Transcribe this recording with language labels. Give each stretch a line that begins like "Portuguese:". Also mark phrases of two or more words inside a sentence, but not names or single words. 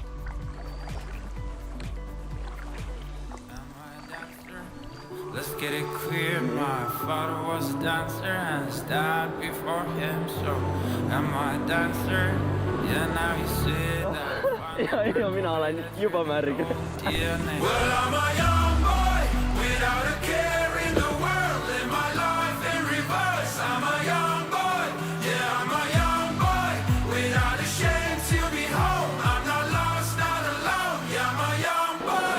English: Am I a dancer? Let's get it clear, my father was a dancer and I stand before him, so am I a dancer? Yeah, now you see that.
Estonian: Ja mina olen juba märg.
English: Well, I'm a young boy without a care in the world. Live my life in reverse. I'm a young boy. Yeah, I'm a young boy without a shame to be home. I'm not lost, not alone. Yeah, I'm a young boy.